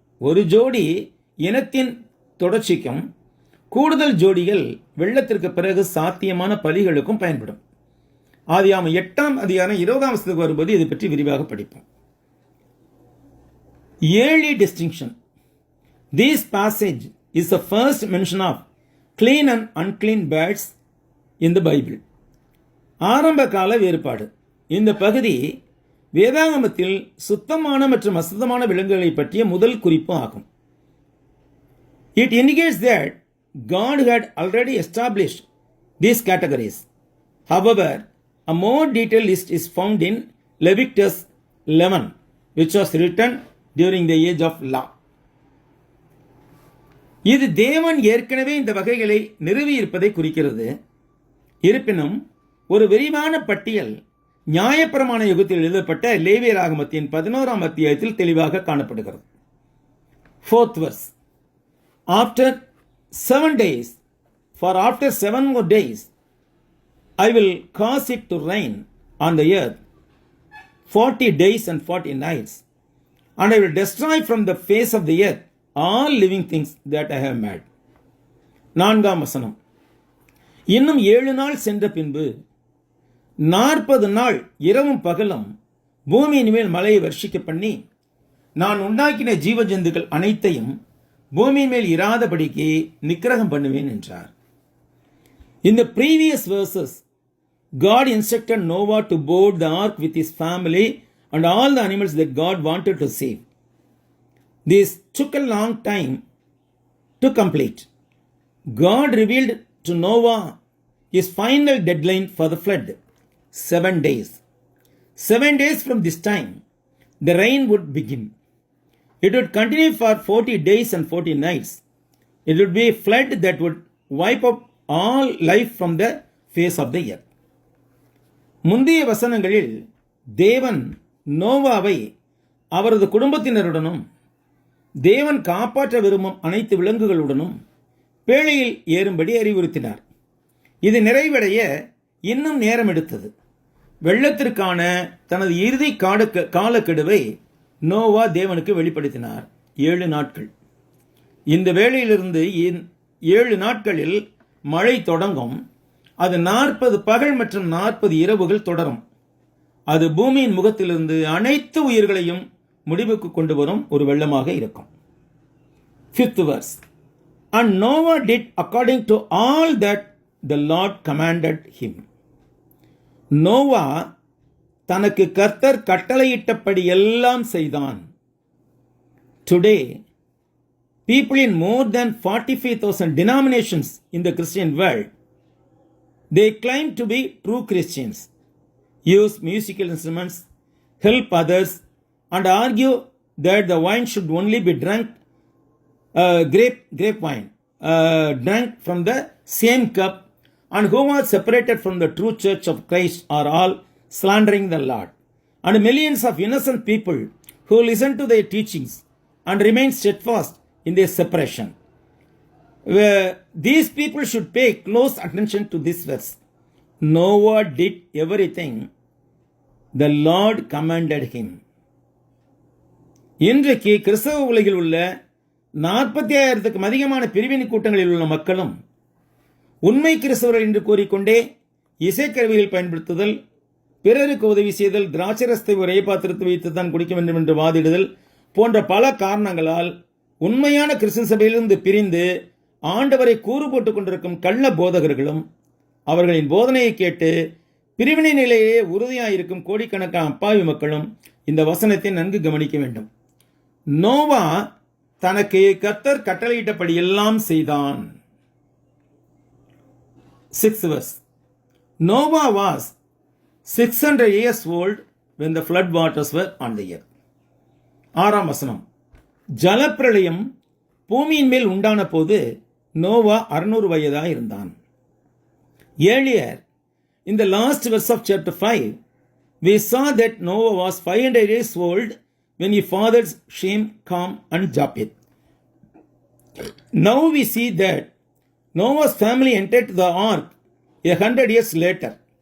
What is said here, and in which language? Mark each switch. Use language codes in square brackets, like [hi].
[ta] ஒரு ஜோடி இனத்தின் தொடர்ச்சிக்கும் கூடுதல் ஜோடிகள் வெள்ளத்திற்கு பிறகு சாத்தியமான பலிகளுக்கும் பயன்படும். ஆதியாகமம் 8ஆம் அதிகாரம் 20ஆம் வசனத்துக்கு வரும்போது இது பற்றி விரிவாக படிப்போம். [en] Yearly distinction. This passage is the first mention of clean and unclean birds in the Bible. [ta] ஆரம்ப கால வேறுபாடு. இந்த பகுதி வேதாகமத்தில் சுத்தமான மற்றும் அசுத்தமான விலங்குகளை பற்றிய முதல் குறிப்பு ஆகும். [en] It indicates that God had already established these categories. However, a more detailed list is found in Leviticus 11, which was written during the age of law. [ta] இது தேவன் ஏற்கனவே இந்த வகைகளை நிறுவியிருப்பதை குறிக்கிறது. இருப்பினும் ஒரு விரிவான பட்டியல் நியாயப்பிரமாண யுகத்தில் எழுதப்பட்ட லேவியராகமத்தின் 11ஆம் அத்தியாயத்தில் தெளிவாக காணப்படுகிறது. [en] 4th verse. After 7 days, for after 7 more days, I will cause it to rain on the earth 40 days and 40 nights, and I will destroy from the face of the earth all living things that I have made. [ta] 4ஆம் வசனம். இன்னும் 7 நாள் சென்ற பின்பு 40 நாள் இரவும் பகலும் பூமியின் மேல் மழையை வர்ஷிக்க பண்ணி, நான் உண்டாக்கின ஜீவ ஜந்துக்கள் அனைத்தையும் பூமியின் மேல் இராதபடிக்கு நிக்கிரகம் பண்ணுவேன் என்றார். [en] In the previous verses, God instructed Noah to board the ark with his family and all the animals that God wanted to save. This took a long time to complete. God revealed to Noah his final deadline for the flood, 7 days. 7 days from this time, the rain would begin. It would continue for 40 days and 40 nights. It would be a flood that would wipe up all life from the face of the earth. [ta] முந்தைய வசனங்களில் தேவன் நோவாவை அவரது குடும்பத்தினருடனும் தேவன் காப்பாற்ற விரும்பும் அனைத்து விலங்குகளுடனும் பேழையில் ஏறும்படி அறிவுறுத்தினார். இது நிறைவடைய இன்னும் நேரம் எடுத்தது. வெள்ளத்திற்கான தனது இறுதி காலக்கெடுவை நோவா தேவனுக்கு வெளிப்படுத்தினார். 7 நாட்கள். இந்த வேளையிலிருந்து 7 நாட்களில் மழை தொடங்கும். அது 40 பகல் மற்றும் 40 இரவுகள் தொடரும். அது பூமியின் முகத்திலிருந்து அனைத்து உயிர்களையும் முடிவுக்கு கொண்டு வரும் ஒரு வெள்ளமாக இருக்கும். [en] 5th verse. And Noah did according to all that the Lord commanded him. [ta] Noah தனக்கு கர்த்தர் கட்டளையிட்டபடி எல்லாம் செய்தான். [en] Today, people in more than 45,000 denominations in the Christian world, they claim to be true Christians, use musical instruments, help others, and argue that the wine should only be drunk, grape wine, drank from the same cup, and who are separated from the true church of Christ are all slandering the Lord. And millions of innocent people who listen to their teachings and remain steadfast in their separation. These people should pay close attention to this verse. Noah did everything the Lord commanded him. [ta] இன்றைக்கு கிறிஸ்தவ உலகில் உள்ள 45,000க்கும் அதிகமான பிரிவினை கூட்டங்களில் உள்ள மக்களும் உண்மை கிறிஸ்தவர்கள் என்று கூறிக்கொண்டே இசைக்கருவிகள் பயன்படுத்துதல், பிறருக்கு உதவி செய்தல், திராட்சரசத்தை ஒரே பாத்திரத்தை வைத்து தான் குடிக்க வேண்டும் என்று வாதிடுதல் போன்ற பல காரணங்களால் உண்மையான கிறிஸ்தவ சபையிலிருந்து பிரிந்து ஆண்டவரை கூறு போட்டுக் கொண்டிருக்கும் கள்ள போதகர்களும் அவர்களின் போதனையை கேட்டு பிரிவினை நிலையே உறுதியாயிருக்கும் கோடிக்கணக்கான அப்பாவி மக்களும் இந்த வசனத்தை நன்கு கவனிக்க வேண்டும். நோவா தனக்கு கர்த்தர் கட்டளையிட்டபடி எல்லாம் செய்தான். [en] 6th verse. Noah was 600 years old when the flood waters were on the earth. [ta] 6ஆம் வசனம். ஜலப்பிரளயம் பூமியின் மேல் உண்டான போது நோவா 600 வயதாய் இருந்தான். [en] Earlier, in the last verse of chapter 5, we saw that Noah was 500 years old when he fathered Shem, Ham, and Japheth. Now we see that Noah's family entered the ark 100 years later,